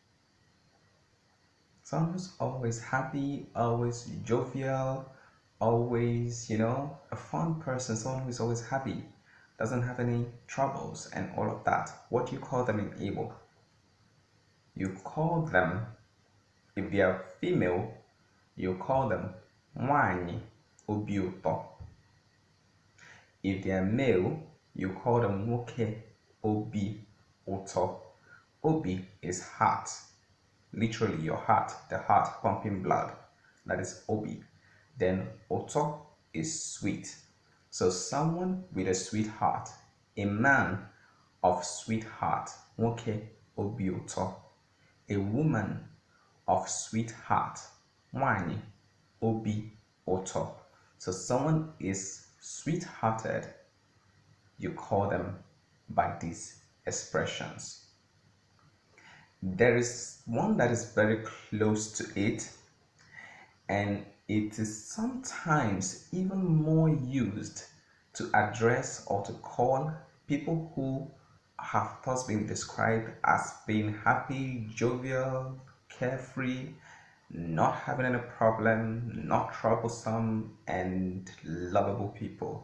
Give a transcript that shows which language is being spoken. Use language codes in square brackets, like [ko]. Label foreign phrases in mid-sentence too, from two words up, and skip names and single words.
[en] Someone who's always happy, always jovial, always, a fun person, someone who's always happy, doesn't have any troubles and all of that. What do you call them in Igbo? You call them, if they are female, you call them [ig] nwanyi obi ụtọ. [en] If they are male, you call them [ig] nwoke obi ụtọ. [en] Obi is heart, literally your heart, the heart pumping blood. That is obi. Then ụtọ is sweet. So someone with a sweet heart, a man of sweet heart, [ig] nwoke obi ụtọ. [en] a woman of sweet heart. [ig] Nwanyị obi ụtọ. [en] So someone is sweet-hearted, you call them by these expressions. There is one that is very close to it, and it is sometimes even more used to address or to call people who have thus been described as being happy, jovial, carefree, not having any problem, not troublesome, and lovable people.